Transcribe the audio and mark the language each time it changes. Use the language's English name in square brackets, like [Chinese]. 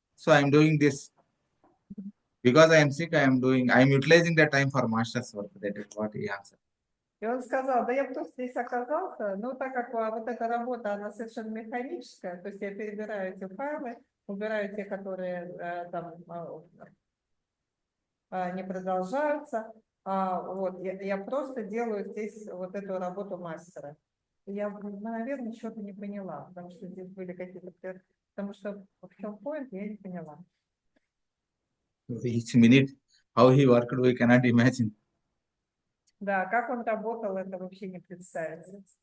[English] So I'm doing this because I am sick. I'm utilizing the time for master's work. That is what he answered. [Russian] И он сказал: да я просто здесь оказался, но так как вот эта работа, она совершенно механическая, то есть я перебираю эти файлы, убираю те, которые там не продолжаются, вот, я просто делаю здесь вот эту работу мастера. Я, наверное, что-то не поняла, потому что здесь были какие-то... Потому что в чем point, я не поняла. [English] Each minute, how he worked, we cannot imagine. [Russian] Да, как он работал, это вообще не представится.